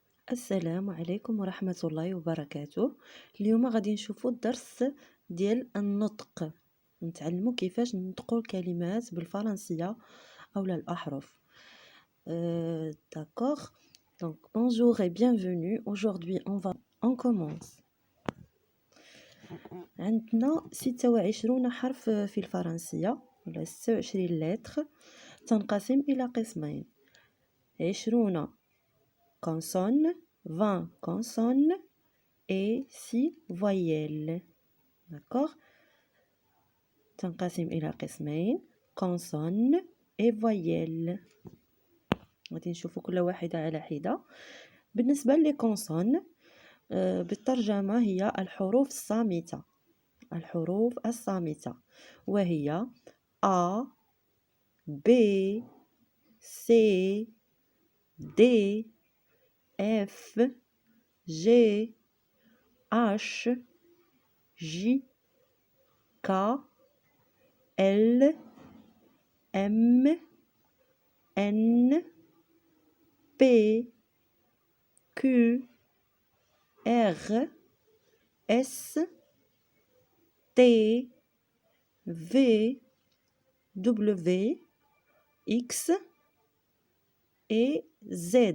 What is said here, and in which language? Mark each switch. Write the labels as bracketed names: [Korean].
[Arabic] السلام عليكم ورحمة الله وبركاته. اليوم غادي نشوفوا الدرس ديال النطق، نتعلموا كيفاش ننطقوا الكلمات بالفرنسية أو الأحرف. [French] D'accord. Donc bonjour et bienvenue. Aujourd'hui on commence. [Arabic] عندنا 26 حرف في الفرنسية ولا 26 لتر، تنقسم إلى قسمين: [French] 20 consonnes, 20 consonnes et 6 voyelles. D'accord. [Arabic] تنقسم إلى قسمين: [French] consonnes et voyelles. [Arabic] غادي نشوفوا كل واحدة على حدة. بالنسبة للكونسون بالترجمة هي الحروف الصامتة. الحروف الصامتة وهي A B C D F G [French] H J K L M N P Q R S T V W X et Z.